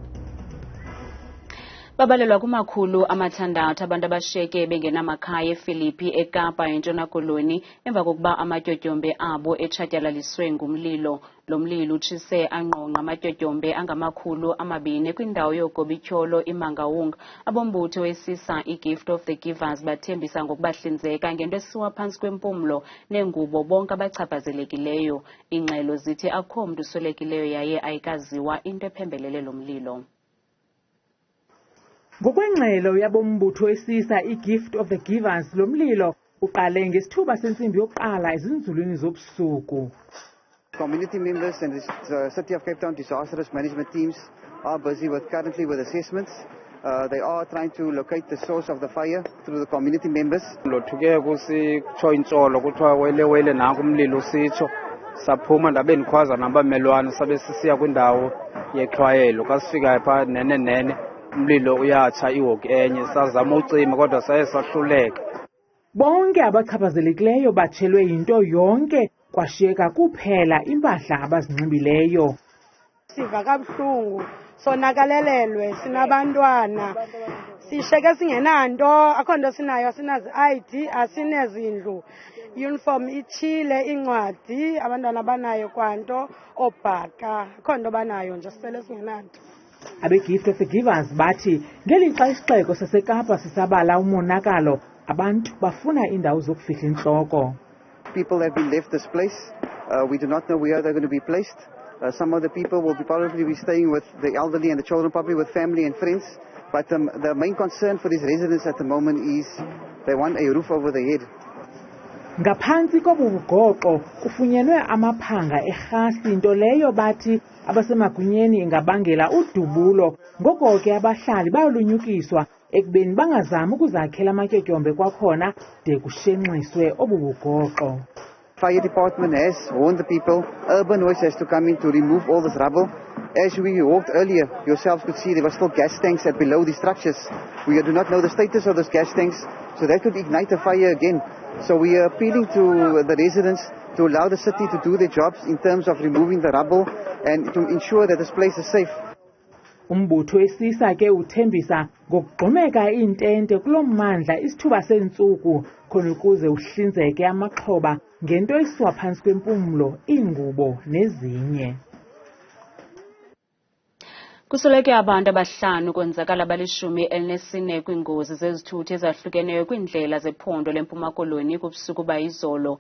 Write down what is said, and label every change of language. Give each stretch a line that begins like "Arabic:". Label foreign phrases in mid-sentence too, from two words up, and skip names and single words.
Xhosa: Babalelwa kumakhulu amathandathu abantu abashiyeke bengenamakhaya eFilipi eKapa eNtshona Koloni emva kokuba amatyotyombe abo etshatyalaliswe ngumlilo. Lo mlilo utshise angqongqa amatyotyombe angama200 kwindawo yogobityholo iMangaung. Abombutho wesisa iGift of the Givers bathembisa ngokubahlinzeka ngento esiwa phantsi kwempumlo neengubo bonke abachaphazelekileyo. Iingxelo zithi akho mntu uswelekileyo yaye ayikaziwa into ephembelele lo mlilo. Ngokwengxelo yabombutho wesisa iGift of the Givers, lo mlilo uqale ngesithuba sentsimbi yokuqala ezinzulwini zobusuku.
English: Community members and the City of Cape Town disaster risk management teams are busy currently with assessments. They are trying to locate the source of the fire through the community members.
Xhosa: Lothuke kusitsho intsolo kuthiwa wele nanku umlilo usitsho saphuma ndabeni khwaza nabamelwane sabe sisiya kwindawo yexhwayelo kasifika pha nene umlilo uyatsha ihoki enye sazama ucima kodwa saye sahluleka. Bonke abachaphazelekileyo batshelwe yinto yonke kwashiyeka kuphela impahla abazinxibileyo. Siva kabuhlungu sonakalelelwe sinabantwana sisheke singenanto akho nto sinayo asinazi-ID asinezindlu. Uniform itshile, incwadi abantwana banayo kwanto obhaka akho nto banayo nje sisele singenanto. AbeGift of the Givers bathi ngelixa isixeko saseKapa sisabala umonakalo abantu bafuna indawo zokufihla intloko.
English: People have been left displaced. We do not know where they're going to be placed. Some of the people will probably be staying with the elderly and the children, probably with family and friends. But the main concern for these residents at the moment is they want a roof over their head.
Xhosa: Ngaphantsi kobugoqo kufunyenwe amaphanga erhasi into leyo bathi abasemagunyeni ingabangela udubulo. Ngoko ke abahlali bayolunyukiswa ekubeni bangazami ukuzakhela amatyotyombe kwakhona de kushenxiswe obubugoqo.
English: Fire department has warned the people. Urban Waste has to come in to remove all this rubble. As we walked earlier, yourselves could see there were still gas tanks at below the structures. We do not know the status of those gas tanks, so that could ignite a fire again. So we are appealing to the residents to allow the city to do their jobs in terms of removing the rubble and to ensure that this place is safe.
Xhosa: Umbutho wesisa ke uthembisa ngokugqumeka iintente kulo mmandla isithuba sentsuku khona ukuze uhlinzeke amaxhoba ngento esiwa phantsi kwempumlo, iingubo nezinye. Kusoleke abantu abahlanu konzakala bali-14 kwiingozi zezithuthi ezahlukeneyo kwiindlela zephondo lempuma koloni kubusuku bayizolo.